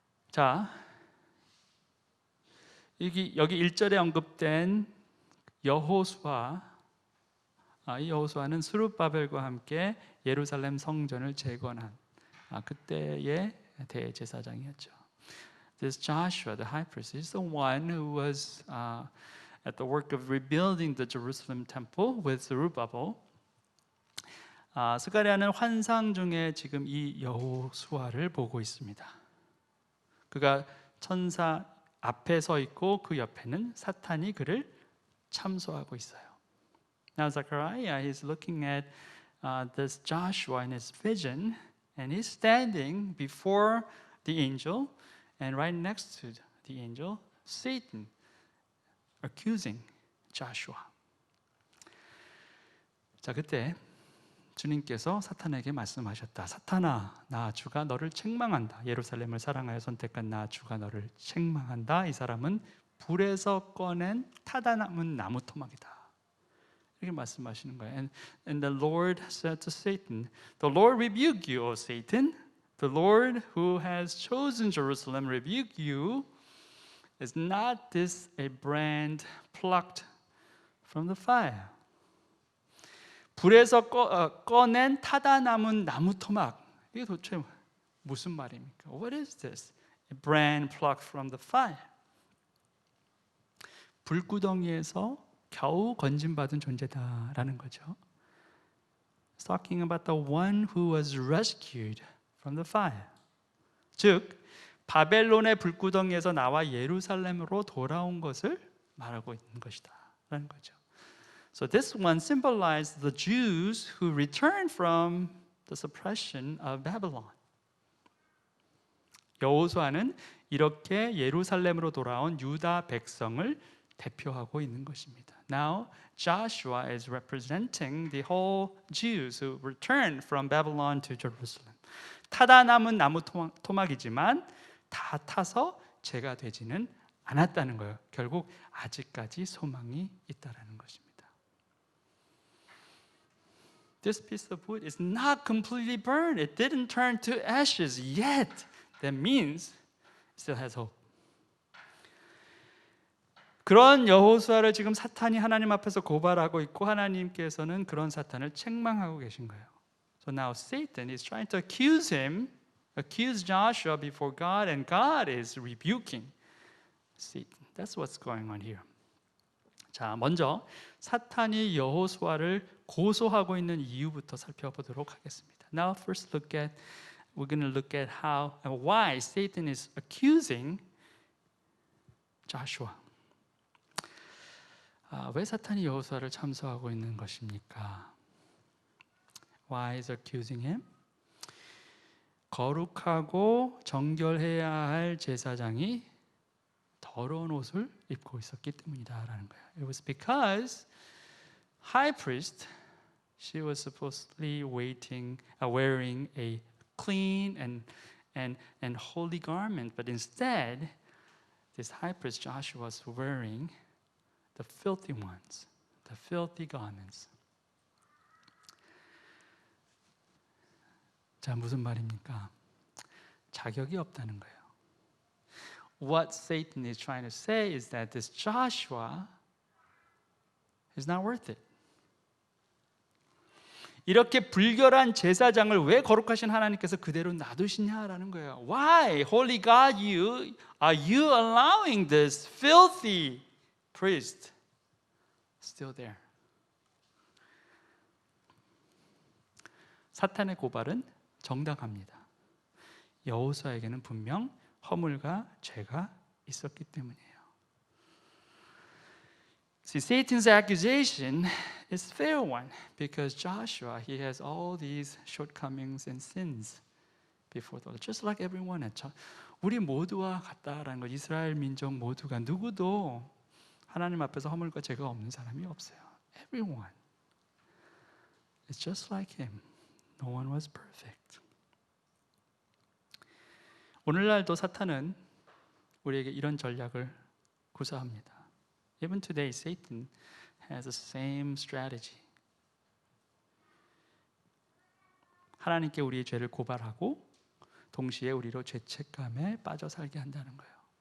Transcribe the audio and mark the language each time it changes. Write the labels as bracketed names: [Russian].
[Korean] 자, 여기 1절에 언급된 여호수아, 이 여호수아는 스룹바벨과 함께 예루살렘 성전을 재건한 그때의 대제사장이었죠. [English] This Joshua, the high priest, is the one who was at the work of rebuilding the Jerusalem temple with Zerubbabel. [Korean] 스가랴는 환상 중에 지금 이 여호수아를 보고 있습니다. 그가 천사 앞에 서 있고 그 옆에는 사탄이 그를 참소하고 있어요. [English] Now Zechariah is looking at this Joshua in his vision, and he's standing before the angel, and right next to the angel, Satan accusing Joshua. [Korean] 자, 그때 주님께서 사탄에게 말씀하셨다. 사탄아, 나 주가 너를 책망한다. 예루살렘을 사랑하여 선택한 나 주가 너를 책망한다. 이 사람은 불에서 꺼낸 타다 남은 나무 토막이다. 이렇게 말씀하시는 거예요. [English] And the Lord said to Satan, the Lord rebuke you, O Satan. The Lord who has chosen Jerusalem rebuke you. Is not this a brand plucked from the fire? [Korean] 불에서 꺼낸 타다 남은 나무 토막. 이게 도대체 무슨 말입니까? [English] What is this? A brand plucked from the fire. [Korean] 불구덩이에서 겨우 건진받은 존재다라는 거죠. [English] It's talking about the one who was rescued from the fire. [Korean] 즉 바벨론의 불구덩이에서 나와 예루살렘으로 돌아온 것을 말하고 있는 것이다라는 거죠. [English] So this one symbolized the Jews who returned from the suppression of Babylon. [Korean] 여호수아는 이렇게 예루살렘으로 돌아온 유다 백성을 대표하고 있는 것입니다. [English] Now Joshua is representing the whole Jews who returned from Babylon to Jerusalem. [Korean] 타다 남은 나무 토막이지만 다 타서 죄가 되지는 않았다는 거예요. 결국 아직까지 소망이 있다라는 것입니다. [English] This piece of wood is not completely burned. It didn't turn to ashes yet. That means it still has hope. [Korean] 그런 여호수아를 지금 사탄이 하나님 앞에서 고발하고 있고 하나님께서는 그런 사탄을 책망하고 계신 거예요. [English] So now Satan is trying to accuse Joshua before God, and God is rebuking Satan. That's what's going on here. [Korean] 자, 먼저 사탄이 여호수아를 고소하고 있는 이유부터 살펴보도록 하겠습니다. [English] Now we're going to look at how and why Satan is accusing Joshua. [Korean] 왜 사탄이 여호수아를 참소하고 있는 것입니까? [English] Why is accusing him? [Korean] 거룩하고 정결해야 할 제사장이 더러운 옷을 입고 있었기 때문이다라는 거예요. [English] It was because high priest, she was supposedly wearing a clean and holy garment, but instead, this high priest Joshua was wearing the filthy ones, the filthy garments. [Korean] 자, 무슨 말입니까? 자격이 없다는 거예요. [English] What Satan is trying to say is that this Joshua is not worth it. [Korean] 이렇게 불결한 제사장을 왜 거룩하신 하나님께서 그대로 놔두시냐라는 거예요. [English] Why, Holy God, are you allowing this filthy priest still there? [Korean] 사탄의 고발은 정당합니다. 여호수아에게는 분명 허물과 죄가 있었기 때문이에요. [English] See, Satan's accusation is fair one because Joshua, he has all these shortcomings and sins before the Lord, just like everyone else. [Korean] 우리 모두와 같다라는 것, 이스라엘 민족 모두가 누구도 하나님 앞에서 허물과 죄가 없는 사람이 없어요. [English] Everyone. It's just like him. No one was perfect. [Korean] 오늘날도 사탄은 우리에게 이런 전략을 구사합니다. [English] Even today, Satan has the same strategy. [Korean] 하나님께 우리의 죄를 고발하고 동시에 우리로 죄책감에 빠져 살게 한다는 거예요.